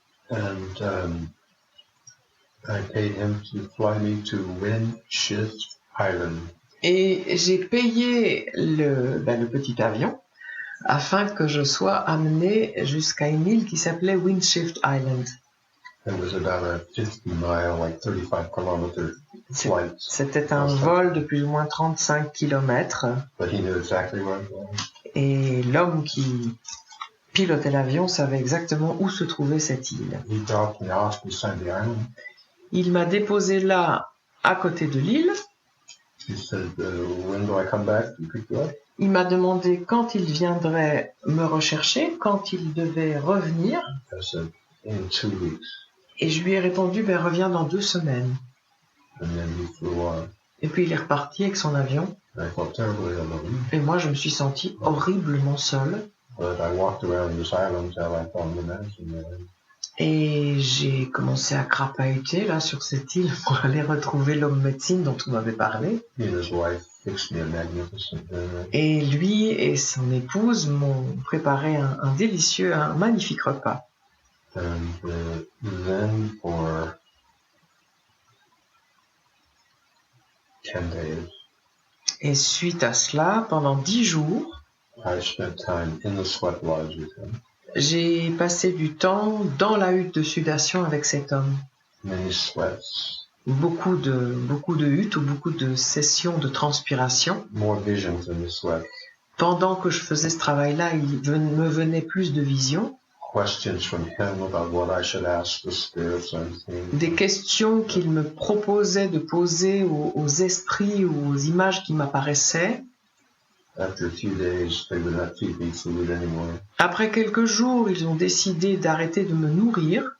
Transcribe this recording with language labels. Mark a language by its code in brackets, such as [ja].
[en] And I paid him to fly me to Windshift Island. [fr] Et j'ai payé le petit avion afin que je sois amené jusqu'à une île qui s'appelait Windshift Island. [en] It was about a 50-mile, like 35-kilometer flight. [fr] C'était un vol de plus ou moins 35 kilomètres. [en] But he knew exactly where it was. [fr] Et l'homme qui pilotait l'avion savait exactement où se trouvait cette île. [en] He dropped me off beside the island. [fr] Il m'a déposé là, à côté de l'île. [en] He said, when do I come back to pick you up? [fr] Il m'a demandé quand il viendrait me rechercher, quand il devait revenir. [en] I said, in 2 weeks. [fr] Et je lui ai répondu, reviens dans 2 semaines. [en] And then he flew on. [fr] Et puis il est reparti avec son avion. [en] And I felt terribly alone. [fr] Et moi, je me suis senti horriblement seule. [en] But I walked around this island till I found the medicine man. [fr] Et j'ai commencé à crapahuter là sur cette île pour aller retrouver l'homme médecine dont on m'avait parlé. [en] He and his wife fixed me a magnificent dinner. [fr] Et lui et son épouse m'ont préparé un délicieux, un magnifique repas. [en] And then for 10 days, [fr] Et suite à cela, pendant 10 jours, [en] I spent time in the sweat lodge with him. [fr] j'ai passé du temps dans la hutte de sudation avec cet homme. [en] Many sweats, [fr] Beaucoup de huttes ou beaucoup de sessions de transpiration. [en] more visions in the sweat. [fr] Pendant que je faisais ce travail-là, me venait plus de visions, [en] Questions from him about what I should ask the spirits unseen. [fr] des questions qu'il me proposait de poser aux esprits ou aux images qui m'apparaissaient. [en] After a few days, they would not feed me food anymore. [fr] Après quelques jours, ils ont décidé d'arrêter de me nourrir